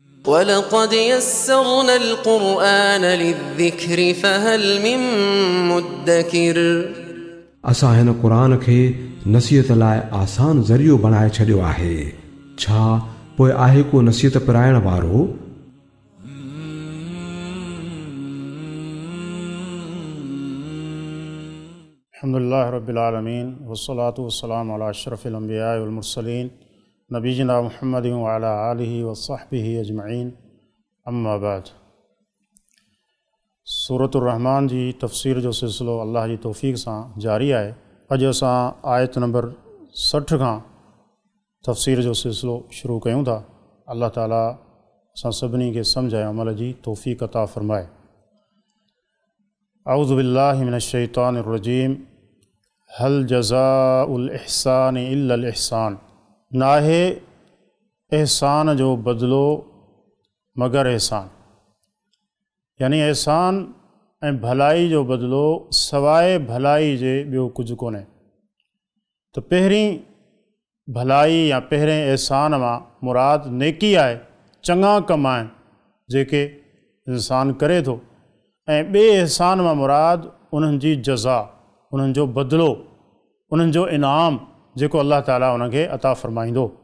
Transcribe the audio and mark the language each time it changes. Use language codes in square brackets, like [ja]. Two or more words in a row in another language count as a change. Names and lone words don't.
[ar] وَلَقَدْ يَسَّرْنَا الْقُرْآنَ لِلذِّكْرِ فَهَلْ مِن مُّدَّكِرٍ [sd] असां हिन क़ुरान खे नसीहत लाइ आसान ज़रियो बणाए छॾियो आहे। छा पोइ आहे को नसीहत पिराइण वारो? [ar] الحمد لله رب العالمين والصلاة والسلام على أشرف الأنبياء والمرسلين نبينا محمد وعلى آله وصحبه أجمعين أما بعد. [sd] सूरतुर रहमान जी तफ़सीर जो सिलसिलो अल्लाह जी तौफ़ीक़ सां जारी आहे। अॼु असां आयत नंबर 60 खां तफ़सीर जो सिलसिलो शुरू कयूं था। अल्लाह ताला असां सभिनी खे सम्झ ऐं अमल जी तौफ़ीक़ अता फ़रमाए। [ar] أعوذ بالله من الشيطان الرجيم هل جزاء الإحسان إلا الإحسان. [sd] नाहे एहसान जो बदिलो मगर एहसान, यानी एहसान ऐं भलाई जो बदिलो सवाइ भलाई जे ॿियो कुझु कोन्हे। त पहिरीं भलाई या पहिरें एहसान मां मुराद नेकी आहे, चङा कम आहिनि जेके इंसान करे थो, ऐं ॿिए एहसान मां मुराद उन्हनि जी जज़ा, उन्हनि जो बदिलो, उन्हनि जो इनाम जेको अल्लाह ताला उनखे अता फ़रमाईंदो।